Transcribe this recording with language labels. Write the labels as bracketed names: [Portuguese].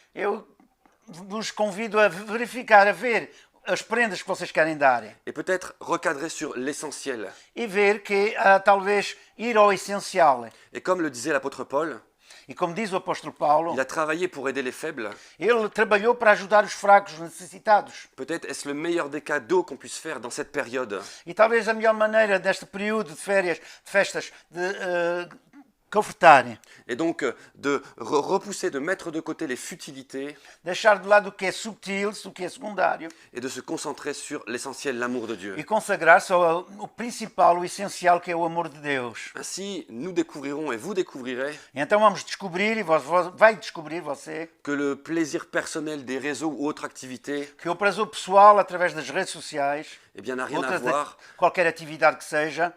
[Portuguese] eu vos convido a verificar, a ver as prendas que vocês querem dar. [French] Et peut-être recadrer sur l'essentiel. [Portuguese] E ver que talvez ir ao essencial. [French] Et comme le disait l'apôtre Paul, [Portuguese] E como diz o apóstolo Paulo, [French] il a travaillé pour aider les faibles. [Portuguese] ele trabalhou para ajudar os fracos, os necessitados. [French] Peut-être est-ce le meilleur des cadeaux qu'on puisse faire dans cette période. [Portuguese] E talvez a melhor maneira deste período de férias, de festas, de confortar. [French] Et donc de repousser, de mettre de côté les futilités [Portuguese] Deixar de lado o que é subtil, o que é secundário. [French] et de se concentrer sur l'essentiel, l'amour de Dieu. [Portuguese] E consagrar-se ao principal, o essencial, que é o amor de Deus. [French] Ainsi, nous découvrirons et vous découvrirez [Portuguese] E então vamos descobrir, e vai descobrir você, [French] que le plaisir personnel des réseaux ou autres activités, [Portuguese] que o prazer pessoal através das redes sociais, [French] eh bien, n'a rien à voir, [Portuguese] qualquer atividade que seja,